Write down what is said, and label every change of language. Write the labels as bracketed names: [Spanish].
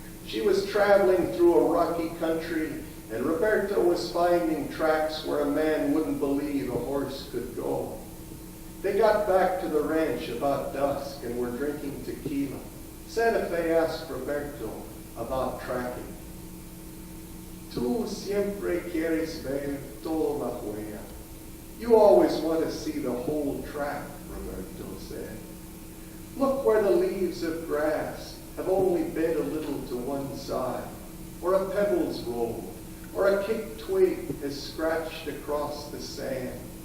[English] She was traveling through a rocky country, and Roberto was finding tracks where a man wouldn't believe a horse could go. They got back to the ranch about dusk and were drinking tequila. Santa Fe asked Roberto about tracking. [Spanish] Tú siempre quieres ver toda la huella. [English] You always want to see the whole track, Roberto said. Look where the leaves of grass have only bent a little to one side, or a pebble's rolled, or a kicked twig has scratched across the sand.